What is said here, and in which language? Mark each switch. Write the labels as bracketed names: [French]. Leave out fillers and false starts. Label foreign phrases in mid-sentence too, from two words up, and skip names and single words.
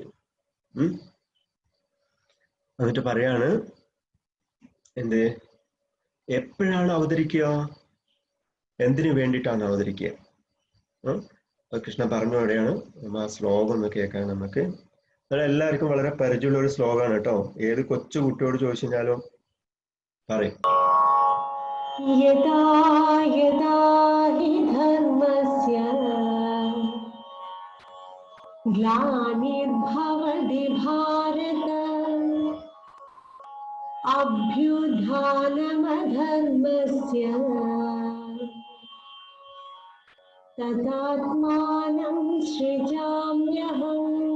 [Malayalam] എന്നിട്ട് പറയാണ്, എന്ത്, എപ്പോഴാണ് അവതരിക്കുക, എന്തിനു വേണ്ടിയിട്ടാണ് അവതരിക്കുക? കൃഷ്ണ പറഞ്ഞു അവിടെയാണ്. ആ ശ്ലോകം ഒന്ന് കേൾക്കാൻ നമുക്ക്. എല്ലാവർക്കും വളരെ പരിചയമുള്ള ഒരു ശ്ലോകമാണ് കേട്ടോ. ഏത് കൊച്ചു കുട്ടിയോട് ചോദിച്ചു കഴിഞ്ഞാലും പറയും. [Sanskrit] യഥാ യഥാ ഹി ധർമ്മസ്യ ഗ്ലാനിർഭവതി ഭാരത അഭ്യുത്ഥാനമധർമ്മസ്യ തദാത്മാനം സൃജാമ്യഹം.